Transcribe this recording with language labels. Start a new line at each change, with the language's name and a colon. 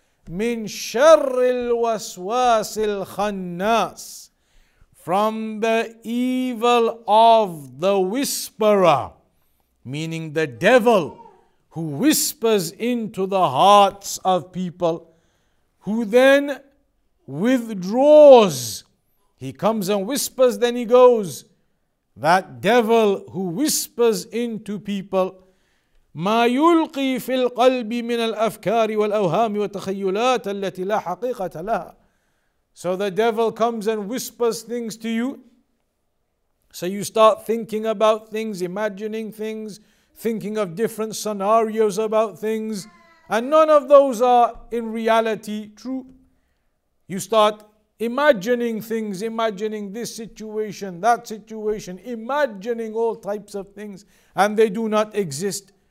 Arabic: Min sharril waswasil khannas,
English: from the evil of the whisperer, meaning the devil who whispers into the hearts of people, who then withdraws. He comes and whispers, then he goes. That devil who whispers into people,
Arabic: ما يلقي في القلب من الأفكار والأوهام والتخيلات التي لا حقيقة لها.
English: So the devil comes and whispers things to you. So you start thinking about things, imagining things, thinking of different scenarios about things, and none of those are in reality true. You start imagining things, imagining this situation, that situation, imagining all types of things, and they do not exist.